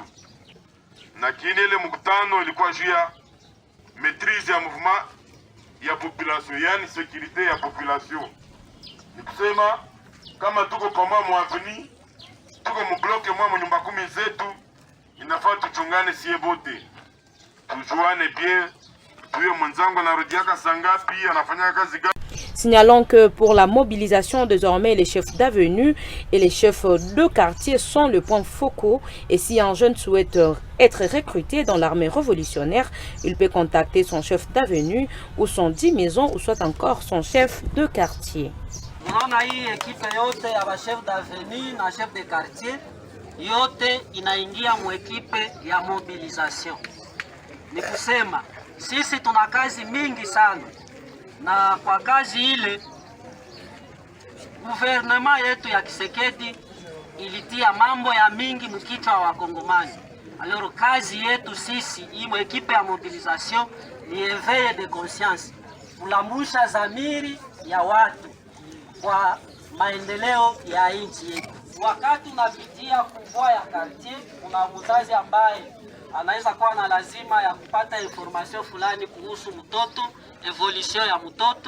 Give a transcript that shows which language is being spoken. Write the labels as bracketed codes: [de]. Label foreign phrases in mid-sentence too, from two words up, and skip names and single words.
[sw] Na kile ile mkutano ilikuwa juu ya maîtrise ya mouvement ya population, yani sécurité ya population. Ni kusema kama tuko pamoja mwaveni, tuko mbloke mwa nyumba 10 zetu, inafaa tuchungane sie bote. Tujuane bien, tuyo mwenzangu anarudiaka sangapi, anafanya kazi gani. [fr] Signalons que pour la mobilisation, désormais, les chefs d'avenue et les chefs de quartier sont le point focaux. Et si un jeune souhaite être recruté dans l'armée révolutionnaire, il peut contacter son chef d'avenue ou son dit maison ou soit encore son chef de quartier. [sw] Unaona hii ekipe yote ya [fr] chef d'avenue [sw] na [fr] chef de quartier [sw] yote inaingia mu ekipe ya mobilisation. Ni kusema sisi tuna kazi mingi sana. Na kwa kazi ile gouvernement yetu ya Kisekedi ilitia mambo ya mingi mkichwa wa Kongomani. Alors kazi yetu sisi hii ekipe ya mobilisation ni [fr] éveil de conscience, [sw] kulamusha dhamiri ya watu kwa maendeleo ya nchi yetu. Wakati unapitia kuvua ya quartier, kuna mzazi ambaye anaweza kuwa na lazima ya kupata information fulani kuhusu mtoto, evolution ya mtoto.